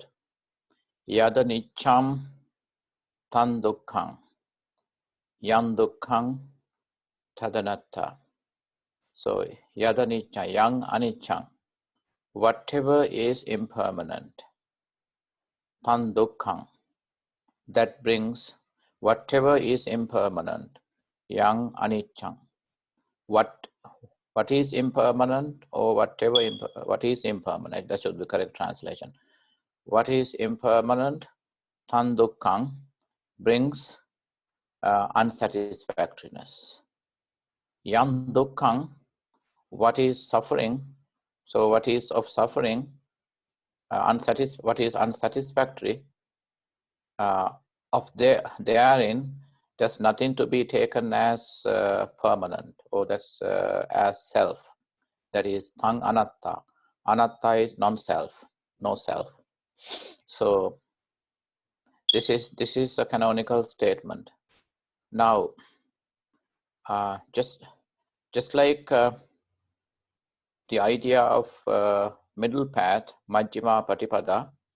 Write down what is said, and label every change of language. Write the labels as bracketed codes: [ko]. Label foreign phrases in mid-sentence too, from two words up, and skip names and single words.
[pi] Yadanicham tan dukkhang, yang dukkhang tadanatta. So, yadanicha, yang anichang, [en] whatever is impermanent, [pi] tan dukkhang, [en] that brings whatever is impermanent, [pi] yang anichang. [en] What is impermanent, or whatever what is impermanent, that should be correct translation. What is impermanent, [pi] tan dukkhang, [en] brings unsatisfactoriness. [pi] Yang dukkhang, [en] what is suffering, so what is of suffering, what is unsatisfactory, of therein, there's nothing to be taken as permanent, or that's as self. That is [pi] tang anatta. [en] Anatta is non-self, no self. So this is a canonical statement. Now, just like the idea of middle path, [pi] Majjhima Patipada.